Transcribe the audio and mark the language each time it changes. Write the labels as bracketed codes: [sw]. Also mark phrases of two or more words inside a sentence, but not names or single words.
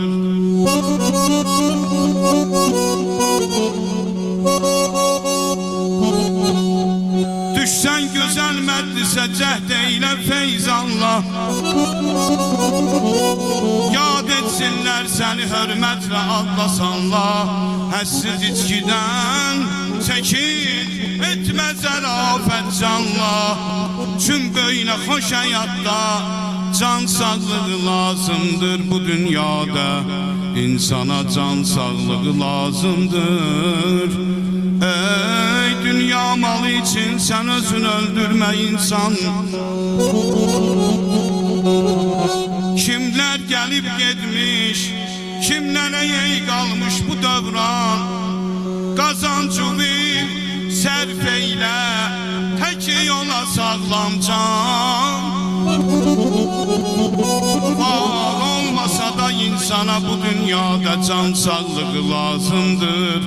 [az] Düşsən gözəl məclisə cəhd eylə feyzanla, yad etsinlər səni hörmətlə Allah sanla. Həssiz içkidən çəkin, etmə zərafət canla. Çün böyünə xoş həyatda can sağlığı lazımdır. Bu dünyada insana can sağlığı lazımdır. [tr] Ey dünya malı için sen özün öldürme insan. Kimler gelip gitmiş, kimlere yey kalmış bu dövran. [az] Qazancını sərf eylə, tək yola sağlam can. Var olmasa da insana bu dünyada can sağlığı lazımdır.